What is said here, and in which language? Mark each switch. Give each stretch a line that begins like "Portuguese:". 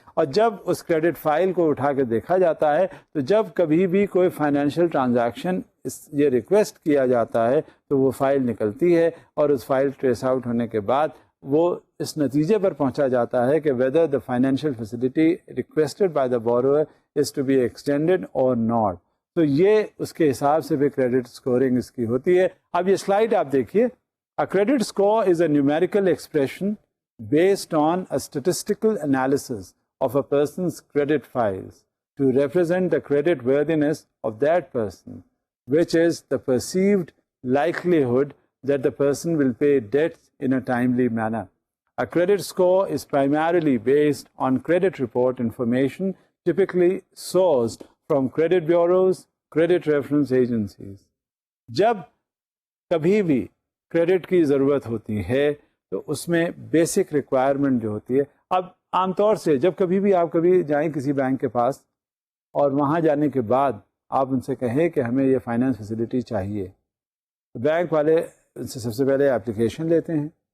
Urdu: اور جب اس credit file کو اٹھا کے دیکھا جاتا ہے تو جب کبھی بھی کوئی فائنینشیل ٹرانزیکشن یہ ریکویسٹ کیا جاتا ہے تو وہ فائل نکلتی ہے اور اس فائل ٹریس آؤٹ ہونے کے بعد وہ اس نتیجے پر پہنچا جاتا ہے کہ
English: whether the financial facility requested by the borrower is to be extended or not.
Urdu: تو یہ اس کے حساب سے بھی کریڈٹ اسکورنگ اس کی ہوتی ہے. اب یہ سلائیڈ آپ دیکھیے.
English: A credit score is a numerical expression based on a statistical analysis of a person's credit files to represent the credit worthiness of that person, which is the perceived likelihood that the person will pay debts in a timely manner. A credit score is primarily based on credit report information typically sourced from credit bureaus, credit reference agencies.
Urdu: جب کبھی بھی credit کی ضرورت ہوتی ہے تو اس میں basic requirement جو ہوتی ہے, اب عام طور سے جب کبھی بھی آپ کبھی جائیں کسی بینک کے پاس اور وہاں جانے کے بعد آپ ان سے کہیں کہ ہمیں یہ فائنینس فیسلٹی چاہیے, تو بینک والے ان سے سب سے پہلے اپلیکیشن لیتے ہیں.